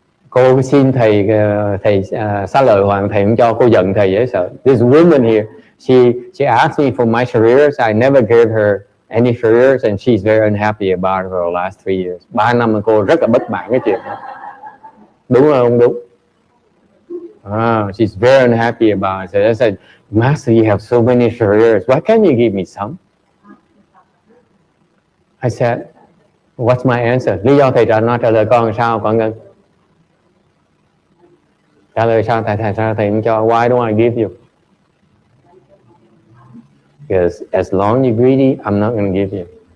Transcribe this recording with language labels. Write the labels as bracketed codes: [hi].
[vi] Cô xin thầy xá lợi hoàng, thầy không cho, cô giận thầy dễ sợ. [en] This woman here, she asked me for my shareers. I never gave her any shareers and she's very unhappy about it for the last 3 years. [vi] 3 năm mà cô rất là bất mãn cái chuyện đó. Đúng không? Đúng. [en] She's very unhappy about it. So I said, Master, you have so many shareers. Why can't you give me some? I said, what's my answer? [vi] Lý do thầy trả lời con là sao con Ngân? Trả lời sao thầy không cho? [en] Why don't I give you? Because as long as you're greedy, I'm not going to give you.